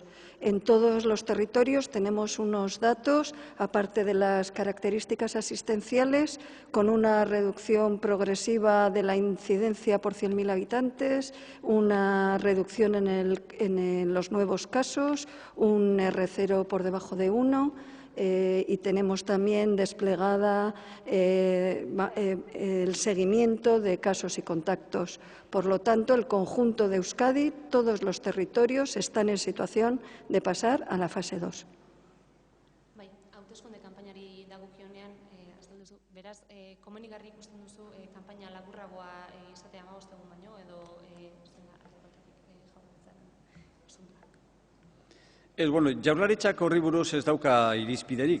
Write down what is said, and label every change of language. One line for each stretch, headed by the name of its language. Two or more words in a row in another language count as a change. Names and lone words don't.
Spanish: En todos los territorios tenemos unos datos, aparte de las características asistenciales, con una reducción progresiva de la incidencia por 100.000 habitantes, una reducción en los nuevos casos, un R0 por debajo de 1. Y tenemos también desplegada el seguimiento de casos y contactos. Por lo tanto, el conjunto de Euskadi, todos los territorios, están en situación de pasar a la fase 2.
Basque: Bai, hauteskunde kanpainari dagokionean, beraz, komenigarri ikusten duzu kanpaina laburragoa izatea 15 egun baino edo Jaurlaritzak horri buruz ez dauka irizpiderik.